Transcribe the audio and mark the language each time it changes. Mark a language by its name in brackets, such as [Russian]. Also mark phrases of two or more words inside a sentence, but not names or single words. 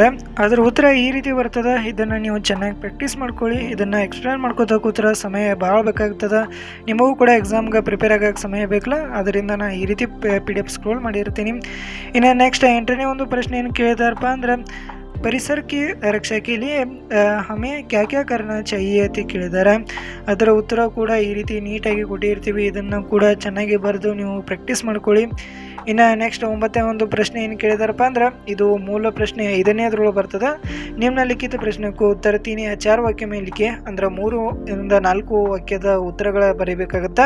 [Kannada] ಅದರ ಉತ್ತರ ಈ ರೀತಿ ಬರ್ತದೆ. ಇದನ್ನು ನೀವು ಚೆನ್ನಾಗಿ ಪ್ರಾಕ್ಟೀಸ್ ಮಾಡ್ಕೊಳ್ಳಿ. ಇದನ್ನು ಎಕ್ಸ್ಪ್ಲೇನ್ ಮಾಡ್ಕೋತಾ ಕೂತ್ರೆ ಸಮಯ ಭಾಳ ಬೇಕಾಗ್ತದೆ. ನಿಮಗೂ ಕೂಡ ಎಕ್ಸಾಮ್ಗೆ ಪ್ರಿಪೇರ್ ಆಗೋಕ್ಕೆ ಸಮಯ ಬೇಕಲ್ಲ. ಅದರಿಂದ ನಾನು ಈ ರೀತಿ PDF ಸ್ಕ್ರೋಲ್ ಮಾಡಿರ್ತೀನಿ. ಇನ್ನು ನೆಕ್ಸ್ಟ್ 8ನೇ ಒಂದು ಪ್ರಶ್ನೆ ಏನು ಕೇಳಿದಾರಪ್ಪ ಅಂದ್ರೆ ಪರಿಸರ [Hindi] की रक्षा के लिए हमें क्या क्या करना चाहिए [Kannada] ಅಂತ ಕೇಳಿದ್ದಾರೆ. ಅದರ ಉತ್ತರ ಕೂಡ ಈ ರೀತಿ ನೀಟಾಗಿ ಕೊಟ್ಟಿರ್ತೀವಿ. ಇದನ್ನು ಕೂಡ ಚೆನ್ನಾಗಿ ಬರೆದು ನೀವು ಪ್ರಾಕ್ಟೀಸ್ ಮಾಡ್ಕೊಳ್ಳಿ. ಇನ್ನು ನೆಕ್ಸ್ಟ್ 9ನೇ ಒಂದು ಪ್ರಶ್ನೆ ಏನು ಕೇಳಿದಾರಪ್ಪ ಅಂದ್ರೆ ಇದು ಮೂಲ ಪ್ರಶ್ನೆ 5ನೇದ್ರೊಳಗೆ ಬರ್ತದೆ. [Hindi] निम्नलिखित प्रश्नों उत्तर 3 या 4 वाक्य में लिखि [Kannada] ಅಂದ್ರೆ 3 ಇಂದ 4 ವಾಕ್ಯದ ಉತ್ತರಗಳ ಬರೀಬೇಕಾಗುತ್ತೆ.